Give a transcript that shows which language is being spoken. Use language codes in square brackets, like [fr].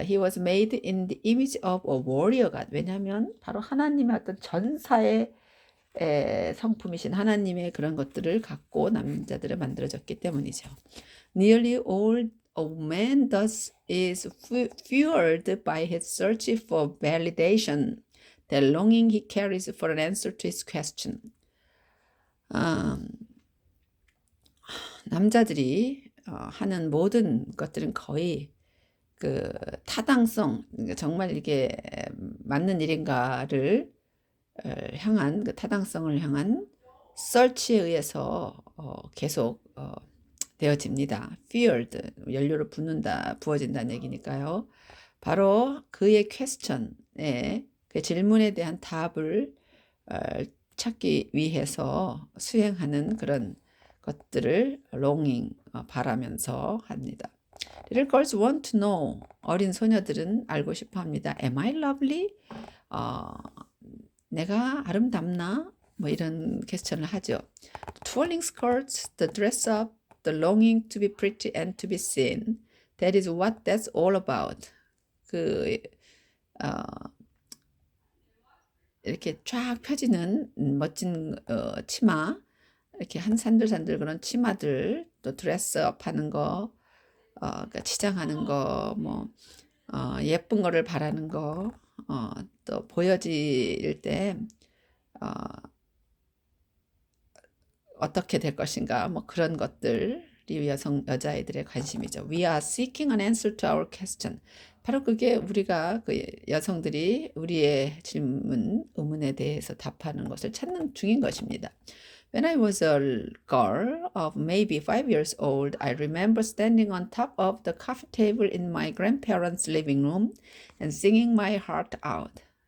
[en] He was made in the image of a warrior God. [ko] 왜냐하면 바로 하나님의 어떤 전사의 성품이신 하나님의 그런 것들을 갖고 남자들을 만들어졌기 때문이죠. [en] Nearly all a man does is fueled by his search for validation, the longing he carries for an answer to his question. [ko] 남자들이 하는 모든 것들은 거의 그 타당성, 정말 이게 맞는 일인가를 향한 그 타당성을 향한 search에 의해서 계속 되어집니다. Fueled, 연료를 붓는다, 부어진다는 얘기니까요. 바로 그의 question에 그 질문에 대한 답을 찾기 위해서 수행하는 그런 것들을 longing, 바라면서 합니다. [en] Little girls want to know. [ko] 어린 소녀들은 알고 싶어 합니다. [en] Am I lovely? [ko] 내가 아름답나? 뭐 이런 퀘스천을 하죠. [en] Twirling skirts, the dress up, the longing to be pretty and to be seen. That is what that's all about. [ko] 이렇게 쫙 펴지는 멋진 치마, 이렇게 한 산들산들 그런 치마들, 또 드레스업 하는 거, 그러니까 치장하는 거, 뭐 예쁜 거를 바라는 거, 또 보여질 때 어떻게 될 것인가, 뭐 그런 것들이 여자아이들의 관심이죠. [en] We are seeking an answer to our question. [ko] 바로 그게 우리가 그 여성들이 우리의 질문, 의문에 대해서 답하는 것을 찾는 중인 것입니다. [en] When I was a girl of maybe 5 years old, I remember standing on top of the coffee table in my grandparents' living room and singing my heart out.